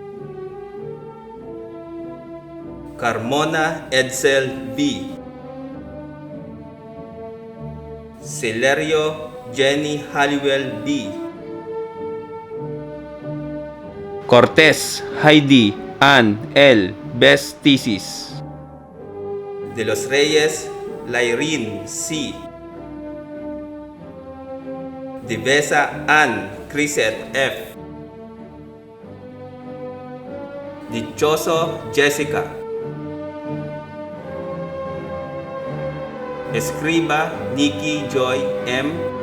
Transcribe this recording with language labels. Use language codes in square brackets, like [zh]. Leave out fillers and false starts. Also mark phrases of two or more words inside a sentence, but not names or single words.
[en] Carmona Edsel B. Celerio Jenny Halliwell B. Cortez Heidi Ann L. Best Thesis. De los Reyes Lyrene C. Divesa Ann Crisette F. Dichoso Jessica. Escriba Nikki Joy M.